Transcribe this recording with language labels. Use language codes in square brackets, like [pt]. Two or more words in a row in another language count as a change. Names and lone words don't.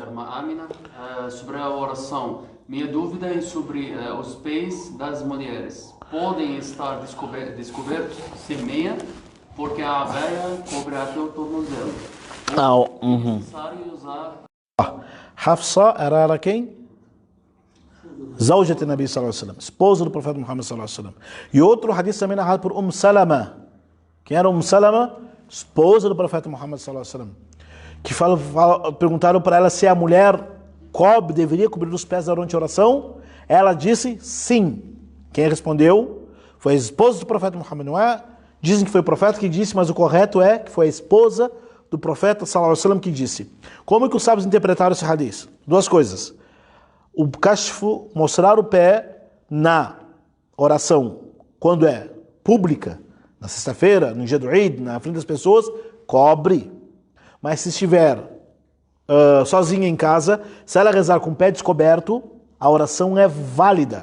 [pt] da irmã Amina, sobre a oração. Minha dúvida é sobre os pés das mulheres. Podem estar descobertos sem meia, porque a abaia cobre até o tornozelo. É necessário usar... Hafsa era quem? [ar] زوجة النبي صلى الله عليه وسلم, [pt] esposa do profeta Muhammad [ar] صلى الله عليه وسلم. [pt] E outro hadith também narrado por Salama. Quem era Salama? Esposa do profeta Muhammad [ar] صلى الله عليه وسلم. [pt] Que perguntaram para ela se a mulher deveria cobrir os pés durante a oração. Ela disse sim. Quem respondeu foi a esposa do profeta Muhammad, não é? Dizem que foi o profeta que disse, mas o correto é que foi a esposa do profeta [ar] صلى الله عليه وسلم [pt] que disse. Como que os sábios interpretaram esse hadith? Duas coisas. O kashfu, mostrar o pé na oração, quando é pública, na sexta-feira, no dia do Eid, na frente das pessoas, cobre. Mas se estiver sozinha em casa, se ela rezar com o pé descoberto, a oração é válida.